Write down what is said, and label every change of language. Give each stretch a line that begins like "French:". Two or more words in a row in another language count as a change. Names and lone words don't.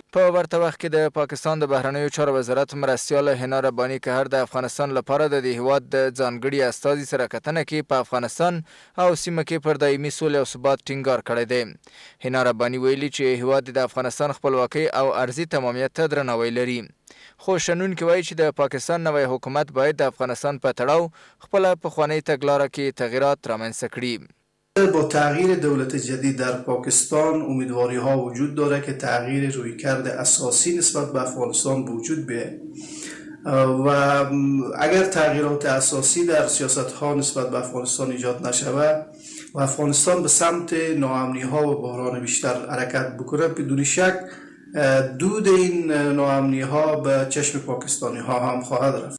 Pashto: په ورته وخت کې د پاکستان د بهرنیو چارو وزارت مرستیال هنا رباني کهر د افغانستان لپاره د هیواد د ځانګړي استازي سره کتنه کې په افغانستان او سیمه کې پر دایمي سولې او ثبات ټینګار کړی دی. هنا رباني ویلي چې هیواد د افغانستان خپلواکۍ او ارضي تمامیت ته درناوی لري. خو شنونکي وایي چې د پاکستان نوی حکومت باید د افغانستان په تړاو خپله پخوانۍ تګلاره کې تغییرات رامنځته کړي.
Persian: با تغییر دولت جدید در پاکستان امیدواری ها وجود داره که تغییر رویکرد اساسی نسبت به افغانستان به وجود بیاید و اگر تغییرات اساسی در سیاست ها نسبت به افغانستان ایجاد نشود و افغانستان به سمت ناامنی ها و بحران بیشتر حرکت بکنه بدون شک دود این ناامنی ها به چشم پاکستانی ها هم خواهد رفت.